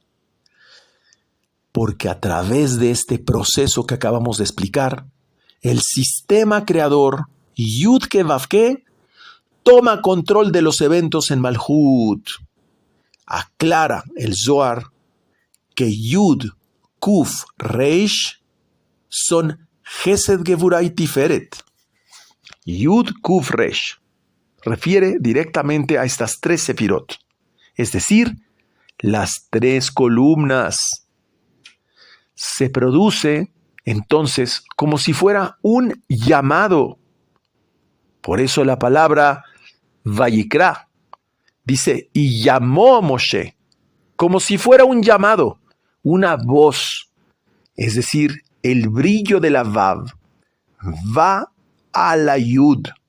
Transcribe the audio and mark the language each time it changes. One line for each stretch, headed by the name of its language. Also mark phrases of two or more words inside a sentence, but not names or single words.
Spanish: Porque a través de este proceso que acabamos de explicar, el sistema creador, Yud-Ke Vav-Ke, toma control de los eventos en Malhut. Aclara el Zohar que Yud, Kuf, Reish son Gesed, Gevurah y Tiferet. Yud, Kuf, Reish refiere directamente a estas tres sefirot, es decir, las tres columnas. Se produce entonces como si fuera un llamado. Por eso la palabra Vayikra dice, y llamó a Moshe, como si fuera un llamado, una voz, es decir, el brillo de la Vav va a la Yud